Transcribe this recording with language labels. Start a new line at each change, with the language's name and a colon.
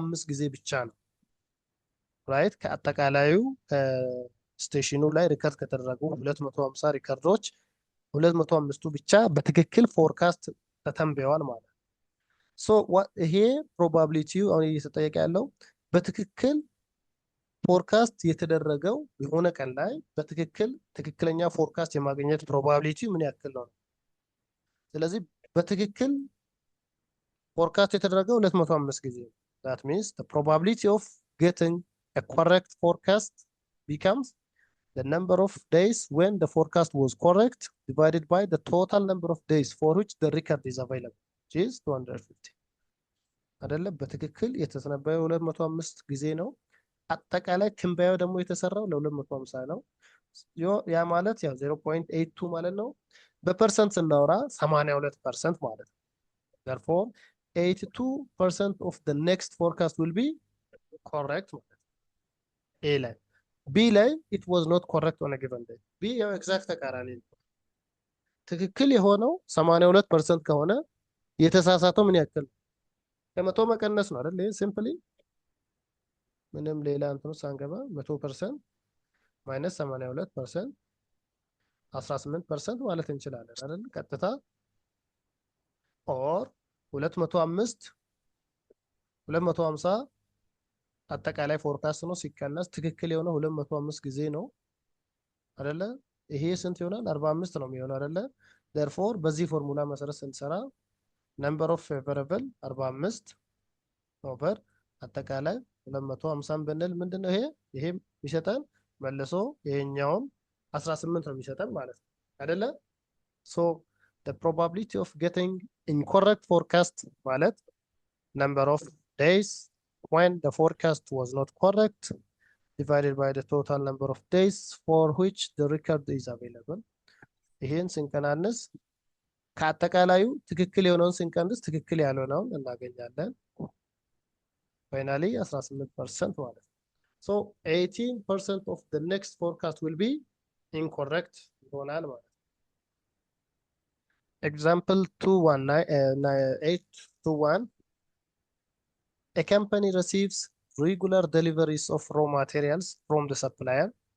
Amharic: ጊዜ ብቻ ነው። ራይት ከአጠቃላዩ ስቴሽኑ ላይ ሪከርድ ከተደረጉ 250 ሪከርዶች 205ቱ ብቻ በትክክል ፎርካስት ተተንብየዋል ማለት ነው። ይሄ ፕሮባቢሊቲው አሁን እየተጠየቀ ያለው በትክክል ፎርካስት የተደረገው የሆነ ቀን ላይ ትክክለኛ ፎርካስት የማግኘት ፕሮባቢሊቲው ምን ያክል ነው?
English: ስለዚህ በትክክል ፎርካስት የተደረገው 205 ጊዜ ነው። that means the probability of getting a correct forecast becomes the number of days when the forecast was correct divided by the total number of days for which the record is available, which is 250
Amharic: አይደለም። በትክክል የተሰነበየው 205 ጊዜ ነው። አጠቃላይ ትንበያው ደግሞ የተሰራው ለ250 ነው። ያ ማለት ያው 0.82 ማለት ነው። በፐርሰንት ስናወራ 82% ማለት ነው።
English: therefore 82% of the next forecast will be correct ማለት ነው። A ላይ B ላይ it was not correct on a given day.
Amharic: B ያው ኤግዛክት ተቃራኒ ነው። ትክክል የሆነው 82% ከሆነ የተሳሳተው ምን ያክል ከመቶ መቀነስ ነው አይደል? ሲምፕሊ ምንም ሌላ እንትኑ ሳንገባ 100% ማይነስ 82% 18% ማለት እንችላለን አይደል? ቀጥታ ኦር 250 አጠቃላይ ፎርካስት ነው ሲቀነስ ትክክል የሆነው 205 ጊዜ ነው አይደለ? ይሄ ስንት ይሆናል? 45 ነው የሚሆነው አይደለ? therefore በዚህ ፎርሙላ መሰረት ስንሰራ number of favorable 45 ኦቨር አጠቃላይ 250 ብንል ምንድነው ይሄ የሚሰጠን መልሶ ይሄኛውን 18 ነው የሚሰጠን ማለት ነው አይደለ?
English: so the probability of getting incorrect forecast ማለት number of days when the forecast was not correct divided by the total number of days for which the record is available.
Amharic: ይሄን ስንቀናንስ ከአጠቃላዩ ትክክል የሆነውን ስንቀንስ ትክክል ያልሆነውን እናገኛለን።
English: finally 18% ማለት ነው። so 18% of the next forecast will be incorrect
Amharic: ይሆናል ማለት ነው።
English: example 821 a company receives regular deliveries of raw materials from the supplier.